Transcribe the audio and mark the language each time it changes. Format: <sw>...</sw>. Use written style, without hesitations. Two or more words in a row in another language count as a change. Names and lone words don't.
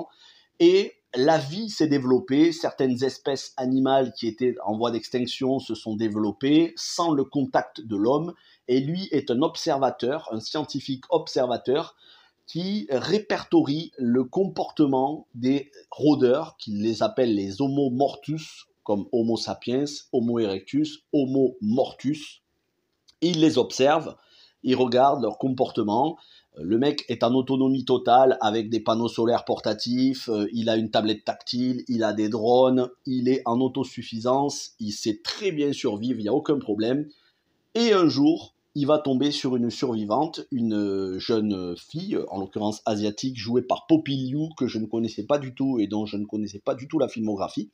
<fr>Et la vie s'est développée, certaines espèces animales qui étaient en voie d'extinction se sont développées sans le contact de l'homme, et lui est un observateur, un scientifique observateur, qui répertorie le comportement des rôdeurs, qu'il les appelle les Homo mortus, comme Homo sapiens, Homo erectus, Homo mortus. Il les observe, il regarde leur comportement. Le mec est en autonomie totale avec des panneaux solaires portatifs, il a une tablette tactile, il a des drones, il est en autosuffisance, il sait très bien survivre, il n'y a aucun problème. Et un jour, il va tomber sur une survivante, une jeune fille, en l'occurrence asiatique, jouée par Poppy Liu, que je ne connaissais pas du tout et dont je ne connaissais pas du tout la filmographie.</fr>